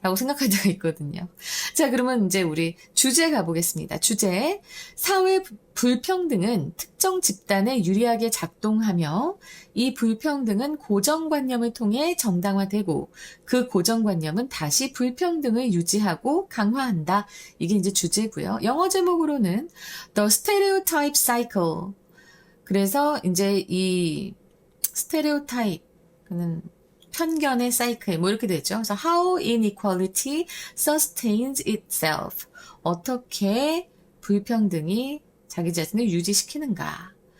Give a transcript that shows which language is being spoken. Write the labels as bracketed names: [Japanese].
[Korean] 라고 생각할 때가 있거든요. 자, 그러면 이제 우리 주제 가보겠습니다. 주제. 사회 불평등은 특정 집단에 유리하게 작동하며 이 불평등은 고정관념을 통해 정당화되고 그 고정관념은 다시 불평등을 유지하고 강화한다. 이게 이제 주제고요. 영어 제목으로는 [English] The Stereotype Cycle. [Korean] 그래서 이제 이 스테레오타입은 편견의 사이클 뭐 이렇게 되죠. 그래서 [English] how inequality sustains itself. [Korean] 어떻게 불평등이 자기 자신을 유지시키는가.